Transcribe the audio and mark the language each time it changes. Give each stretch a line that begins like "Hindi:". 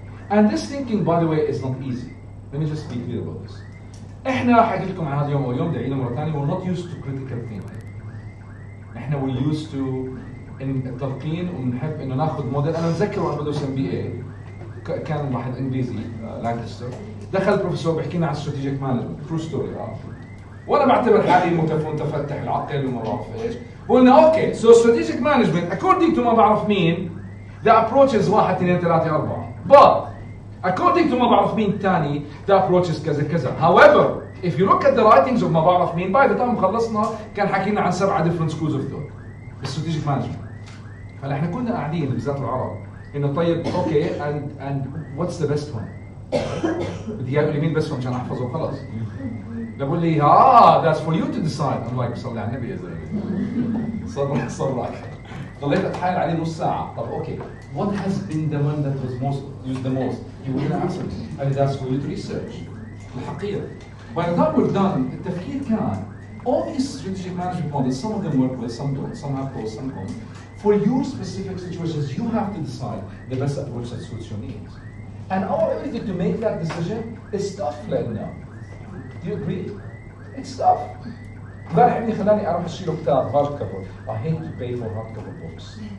English: And this thinking, by the way, is not easy. Let me just be clear about this.
Arabic: احنا حكيت لكم عن هذا اليوم واليوم دعينا مرة ثانية
English: we're not used to critical thinking.
Arabic: احنا
English: we're used to
Arabic: التلقين ونحب انه ناخذ موديل. انا متذكر وانا بدرس MBA كان واحد انجليزي لانكستر دخل البروفيسور بيحكي لنا عن
English: strategic management true story
Arabic: وانا بعتبر حالي متفتح العقل وما بعرف ايش. قلنا اوكي سو استراتيجيك مانجمنت
English: according to
Arabic: ما بعرف مين
English: the approach is 1 2 3 4 but according to
Arabic: ما بعرف مين الثاني the approach is كذا كذا.
English: However if you look at the writings of
Arabic: ما بعرف مين
English: by the time
Arabic: خلصنا كان حكينا عن
English: 7 different schools of thought strategic management.
Arabic: هلا احنا كنا قاعدين بالذات العرب انه طيب اوكي
English: and what's the best one؟
Arabic: بدي يقول لي مين best one عشان احفظه وخلص. بقول لي
English: that's for you to decide. I'm like
Arabic: صلي على النبي يا زلمه صرك ضليت اتحايل عليه نص ساعه. طب اوكي
English: what has been the one that was most used the most؟ you wouldn't answer me. and that's for you to research. الحقيقه by the time we're done
Arabic: التفكير كان
English: all these strategic management models, some of them work well, some don't, some have pros, some don't. For your specific situations, you have to decide the best approach that suits your needs. And our ability to make that decision is tough right now. Do you agree? It's tough.
Arabic: امبارح ابني خلاني اروح اشتري كتاب هارد كفر.
English: I hate to pay for hard cover books.